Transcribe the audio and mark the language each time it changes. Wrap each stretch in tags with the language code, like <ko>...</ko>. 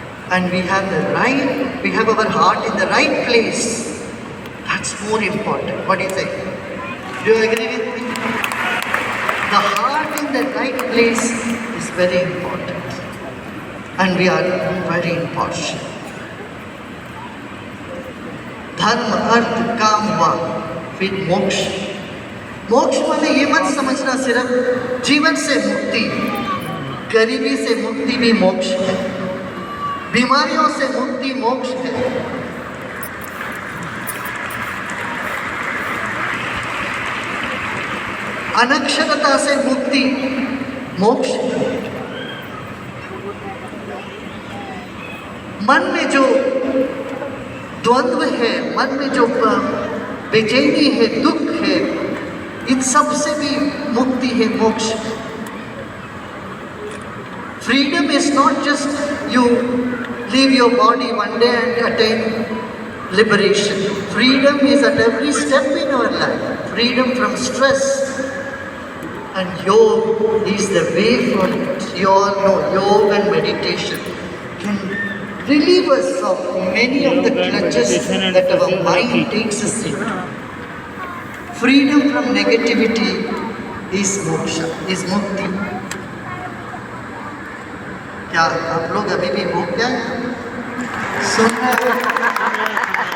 <en>And we have the right, we have our heart in the right place. That's more important. What do you think? Do you agree with me? The heart in the right place is very important. And we are very impartial.</en> <hi>धर्म, अर्थ, काम हुआ, फिर मोक्ष. मोक्ष माने ये मत समझना सिर्फ जीवन से मुक्ति, गरीबी से मुक्ति भी मोक्ष है, बीमारियों से मुक्ति मोक्ष है. अनक्षरता से मुक्ति मोक्ष है. मन में जो द्वंद्व है, मन में जो बेचैनी है, दुख है, इन सब से भी मुक्ति है, मोक्ष.</hi> <en>Freedom is not just you leave your body one day and attain liberation. Freedom is at every step in our life. Freedom from stress. And yoga is the way for it. You all know yoga and meditation can relieve us of many of the clutches that our mind takes us into. Freedom from negativity is moksha, is mukti.</en> <hi>क्या आप लोग अभी भी हो क्या सुन रहे हो?</hi>